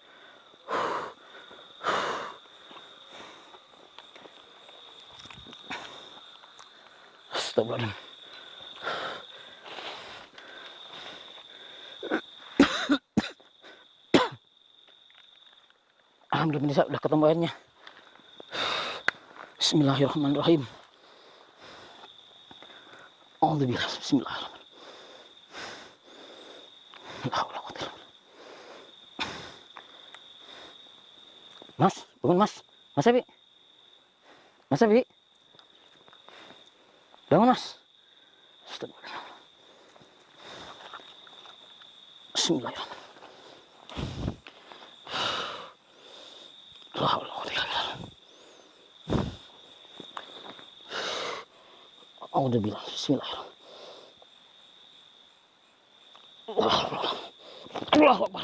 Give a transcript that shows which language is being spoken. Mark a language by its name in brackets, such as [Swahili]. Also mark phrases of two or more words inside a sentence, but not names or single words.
[Arabic] Astagfirullahaladzim. [Indonesian] Alhamdulillah udah ketemu airnya. [Arabic] Bismillahirrahmanirrahim. Alhamdulillah. بسم الله الرحمن الرحيم. لا حول ولا قوة إلا بالله. [Indonesian] Mas, bangun mas. Mas Evi. Mas Evi. Bangun mas. [Arabic] Astagfirullah. Bismillahirrahmanirrahim. لا حول ولا قوة إلا بالله. Alhamdulillah. Bismillahirrahmanirrahim. الله أكبر.